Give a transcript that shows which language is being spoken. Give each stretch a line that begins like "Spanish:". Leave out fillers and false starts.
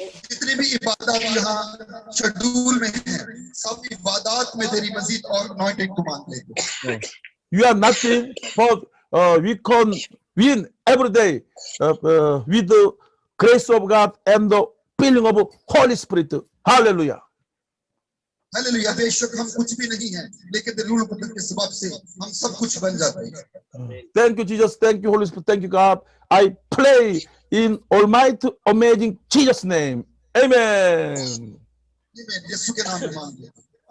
Hindi: जितनी भी इबादत यहाँ शेड्यूल में है सब इबादत में तेरी मजीद और अनॉइंटिंग को मांग लेते
English: You are nothing, but we can win every day with the grace of God and the filling of Holy Spirit. Hallelujah.
Hindi: Hallelujah बेशक हम कुछ भी नहीं हैं लेकिन तेरे रूह कुदस के सबब से हम सब कुछ बन जाते हैं
English: Thank you, Jesus. Thank you, Holy Spirit. Thank you, God. I pray in Almighty, amazing Jesus' name. Amen.
Hindi: यीशु के नाम में मांग लेते हैं